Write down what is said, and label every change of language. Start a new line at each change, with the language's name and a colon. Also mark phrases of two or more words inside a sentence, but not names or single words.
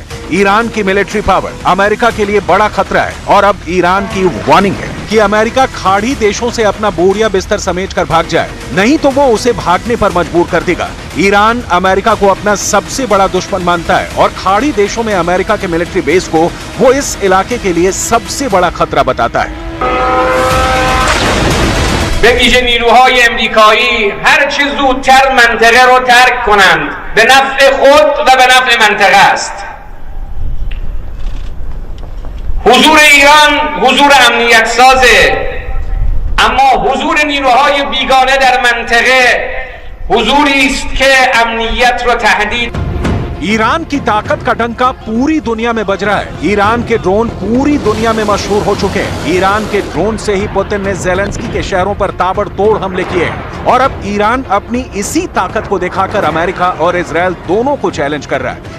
Hindi: ईरान की मिलिट्री पावर अमेरिका के लिए बड़ा खतरा है और अब ईरान की वार्निंग है कि अमेरिका खाड़ी देशों से अपना बोरिया बिस्तर समेटकर भाग जाए, नहीं तो वो उसे भागने पर मजबूर कर देगा। ईरान अमेरिका को अपना सबसे बड़ा दुश्मन मानता है और खाड़ी देशों में अमेरिका के मिलिट्री बेस को वो इस इलाके के लिए सबसे बड़ा खतरा बताता है।
Persian: به ویژه نیروهای امریکایی هر چه زودتر منطقه رو ترک کنند به نفع خود و به نفع منطقه است. حضور ایران حضور امنیت سازه، اما حضور نیروهای بیگانه در منطقه حضوری است که امنیت رو تهدید.
Hindi: ईरान की ताकत का डंका पूरी दुनिया में बज रहा है। ईरान के ड्रोन पूरी दुनिया में मशहूर हो चुके हैं। ईरान के ड्रोन से ही पुतिन ने जेलेंस्की के शहरों पर ताबड़तोड़ हमले किए हैं और अब ईरान अपनी इसी ताकत को दिखाकर अमेरिका और इजराइल दोनों को चैलेंज कर रहा है।